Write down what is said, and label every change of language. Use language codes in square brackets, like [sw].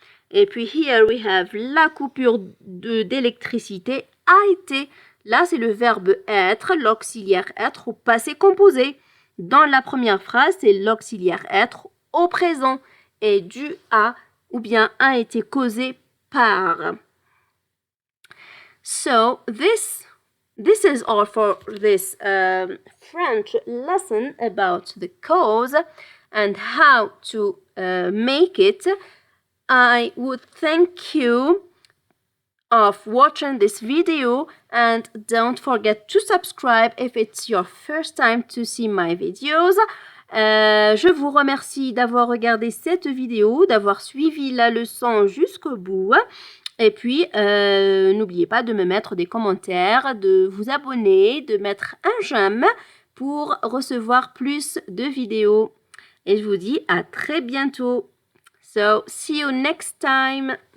[fr] Et puis, [en] here we have [fr] la coupure d'électricité a été. Là, c'est le verbe être, l'auxiliaire être au passé composé. Dans la première phrase, c'est l'auxiliaire être au présent et dû à ou bien a été causé par. [en] So this is all for this French lesson about the cause and how to make it. I would thank you of watching this video and don't forget to subscribe if it's your first time to see my videos. [fr] Je vous remercie d'avoir regardé cette vidéo, d'avoir suivi la leçon jusqu'au bout. Et puis, n'oubliez pas de me mettre des commentaires, de vous abonner, de mettre un j'aime pour recevoir plus de vidéos. Et je vous dis à très bientôt. [en] So, see you next time.